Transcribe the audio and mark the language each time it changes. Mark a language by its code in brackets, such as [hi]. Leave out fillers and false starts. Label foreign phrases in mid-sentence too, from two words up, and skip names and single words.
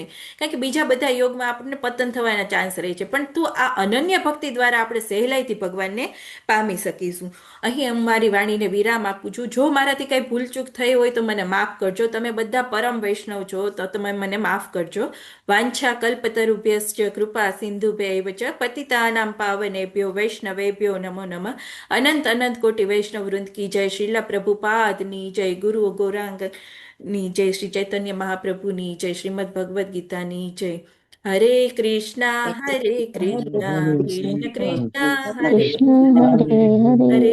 [gu] કારણ કે બીજા બધા યોગમાં આપણને પતન થવાના ચાન્સ રહે છે. પણ તું આ અનન્ય ભક્તિ દ્વારા આપણે સહેલાઈથી ભગવાનને પામી શકીશું. અહીં હું મારી વાણીને વિરામ આપું છું. જો મારાથી કઈ ભૂલચૂક થઈ હોય તો મને માફ કરજો. તમે બધા પરમ વૈષ્ણવ છો તો તમે મને માફ કરજો. [sa] वांछा कल्पतरुभ्यश्च कृपा सिंधुभ्यैव च पतितानां पावनेभ्यो वैष्णवेभ्यो नमो नमः. [gu] અનંત અનંત કોટી વૈષ્ણવ વૃંદ કી જય. શ્રીલા પ્રભુપાદની જય. ગુરુ ગૌરાંગ ની જય. શ્રી ચૈતન્ય મહાપ્રભુની જય. શ્રીમદ ભગવદ્ ગીતાની જય. [sa] हरे कृष्ण हरे कृष्ण कृष्ण कृष्ण हरे कृष्ण हरे हरे